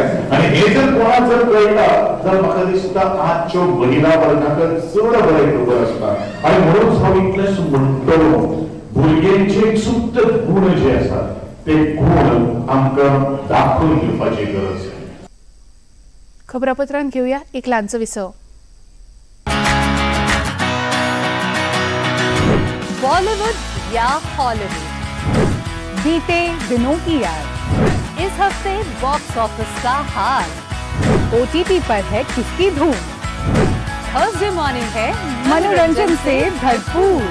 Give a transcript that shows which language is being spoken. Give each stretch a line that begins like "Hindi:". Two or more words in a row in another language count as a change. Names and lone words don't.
Konkani: आणि हे जर कोणाक जर कळटा जाल्यार म्हाका दिसता आजच्यो महिला वर्गाक चड बरें खबर आसता। आणि म्हणून हांव इतलेंच म्हणटलो, भुरग्यांचे सुप्त गुण जे आसात ते गुण आमकां दाखोवन घेवपाची गरज आसा। खबरापत्रांत घेऊया एक ल्हानचो विसव।
Hindi: बॉलीवुड या हॉलीवुड, बीते दिनों की याद, इस हफ्ते
English: box office
Hindi: का हाल, OTT पर है किसकी धूम,
English: Thursday morning
Hindi: है मनोरंजन से भरपूर।